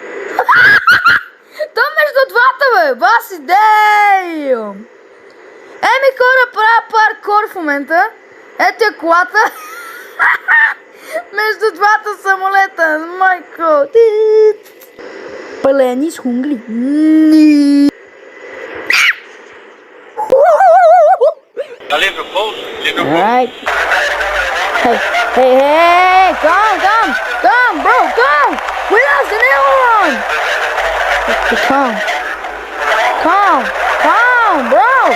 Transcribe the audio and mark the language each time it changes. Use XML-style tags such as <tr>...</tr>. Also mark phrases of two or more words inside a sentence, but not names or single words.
<bg>Там между двата, бе! Баси, дейм! Хора, правя паркор в момента. Ето е колата. Между двата самолета. Майко. Пълени с хунгли.</bg> <en>Alright. Hey, come, bro, come. We lost the other one. Come, bro.</en>